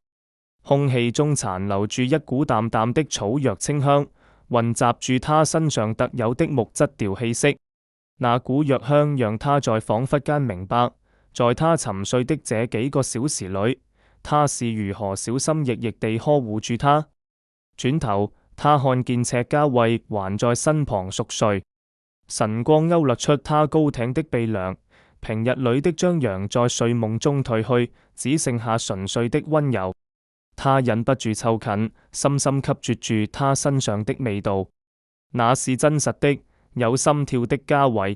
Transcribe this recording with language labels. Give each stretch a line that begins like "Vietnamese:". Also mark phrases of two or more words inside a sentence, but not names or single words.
Cantonese: 空氣中殘留住一股淡淡的草藥清香，混雜住他身上特有的木質調氣息。那股藥香讓他在恍惚間明白，在他沉睡的這幾個小時裏，他是如何小心翼翼地呵護住他。轉頭，他看見赤家衛還在身旁熟睡，晨光勾勒出他高挺的鼻梁，平日裏的張揚在睡夢中褪去，只剩下純粹的溫柔。他忍不住湊近，深深吸啜住他身上的味道，那是真實的，有心跳的嘉慧。